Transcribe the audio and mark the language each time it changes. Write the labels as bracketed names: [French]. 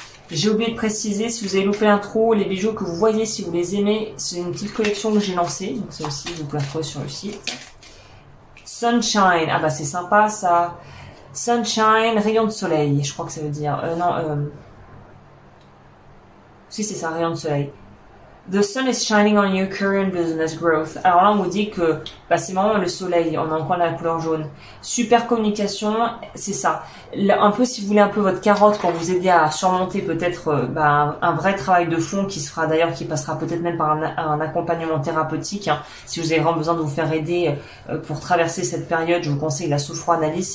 [French] J'ai oublié de préciser, si vous avez loupé l'intro, les bijoux que vous voyez, si vous les aimez, c'est une petite collection que j'ai lancée, donc ça aussi vous pouvez la trouver sur le site. Sunshine, ah bah c'est sympa ça. Sunshine, rayon de soleil, je crois que ça veut dire, si c'est ça, rayon de soleil. [English] The sun is shining on your current business growth. [French] Alors là, on vous dit que c'est vraiment le soleil. On a encore la couleur jaune. Super communication, c'est ça. Un peu, si vous voulez, un peu votre carotte pour vous aider à surmonter peut-être un vrai travail de fond qui se fera d'ailleurs, qui passera peut-être même par un accompagnement thérapeutique. Hein. Si vous avez vraiment besoin de vous faire aider pour traverser cette période, je vous conseille la sophroanalyse.